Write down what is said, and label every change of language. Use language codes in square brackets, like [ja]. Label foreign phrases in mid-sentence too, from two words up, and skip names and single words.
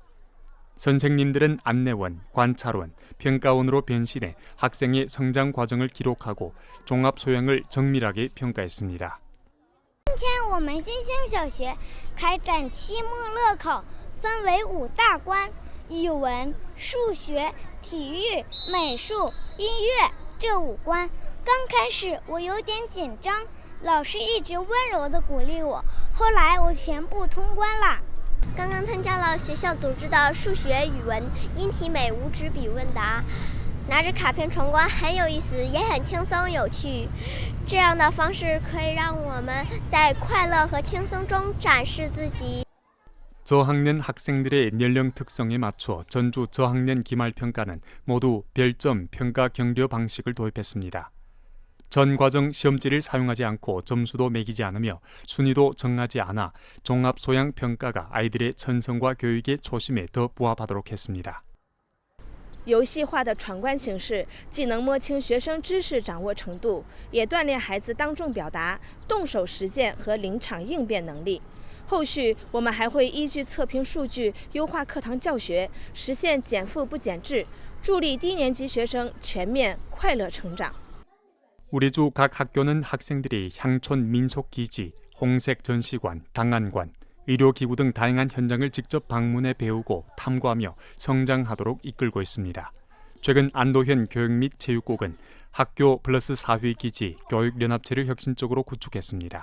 [ko] 선생님들은 안내원, 관찰원, 평가원으로 변신해 학생의 성장 과정을 기록하고 종합 소양을 정밀하게 평가했습니다. [zh] 今天我们新兴小学开展期末乐考，分为5大关：语文、数学、体育、美术、音乐这5关。刚开始我有点紧张，老师一直温柔地鼓励我，后来我全部通关了。刚刚参加了学校组织的数学、语文、音体美无纸笔问答，拿着卡片闯关很有意思，也很轻松有趣。这样的方式可以让我们在快乐和轻松中展示自己。 [ko] 저학년 학생들의 연령 특성에 맞춰 전주 저학년 기말평가는 모두 별점 평가 경려 방식을 도입했습니다. 전 과정 시험지를 사용하지 않고 점수도 매기지 않으며 순위도 정하지 않아 종합 소양 평가가 아이들의 천성과 교육의 초심에 더 부합하도록 했습니다. [zh] 游戏化的闯关形式既能摸清学生知识掌握程度，也锻炼孩子当众表达、动手实践和临场应变能力。后续我们还会依据测评数据优化课堂教学，实现减负不减质，助力低年级学生全面快乐成长。 [ko] 우리주 각 학교는 학생들이 향촌 민속기지, 홍색 전시관, 档案관, 의료기구 등 다양한 현장을 직접 방문해 배우고 탐구하며 성장하도록 이끌고 있습니다. 최근 안도현 교육 및 체육국은 학교 플러스 사회기지 교육연합체를 혁신적으로 구축했습니다.